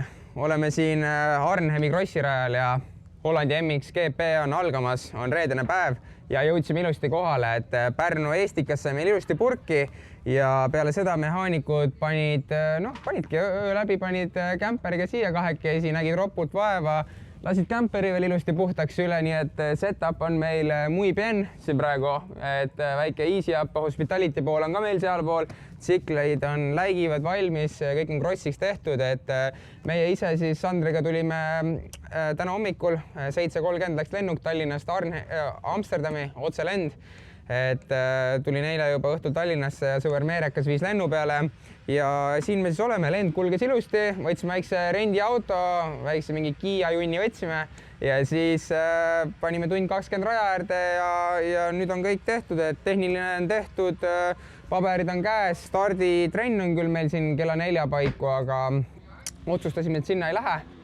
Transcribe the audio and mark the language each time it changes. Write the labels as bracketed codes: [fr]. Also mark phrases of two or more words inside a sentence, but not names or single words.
[et] Oleme siin Arnhemi krossirajal ja Hollandi MX GP on algamas, on reedene päev ja jõudsime ilusti kohale, et Pärnu Estikas sai meil ilusti purki ja peale seda mehaanikud panidki öö läbi, panid kämperiga siia kahekesi, nägid ropult vaeva, lasid kämperi veel ilusti puhtaks üle, nii et setup on meil [es] muy bien [et] siin praegu, et väike easy up, hospitality pool on ka meil sealpool, tsikleid on läigivad valmis, kõik on krossiks tehtud, et meie ise siis Sandriga tulime täna hommikul 7:30 läks lennuk Tallinnast Amsterdami, otse lend, et tulin eile juba õhtul Tallinnasse ja sõber Meerekas viis lennu peale ja siin me siis oleme, lend kulges ilusti, võtsime väikse rendiauto, väikse mingi Kiia junni võtsime ja siis panime tund 20 raja äärde ja nüüd on kõik tehtud, et tehniline on tehtud, paberid on käes, starditrenn on küll meil siin kella 4 paiku, aga otsustasime, et sinna ei lähe.